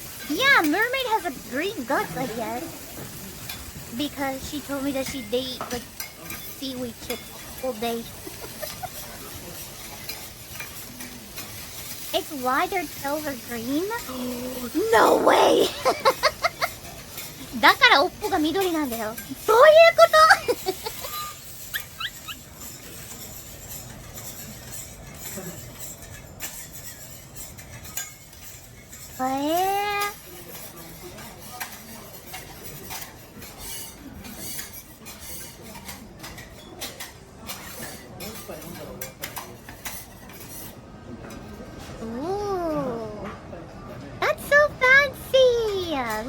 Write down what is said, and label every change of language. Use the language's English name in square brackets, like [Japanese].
[English] Yeah, mermaid has a green guts, I guess. Because she told me that they eat like seaweed chips all day. It's why their tails are green? No way! [Japanese] だから尾っぽが緑なんだよ。そういうこと [English] Ooh, that's so fancy!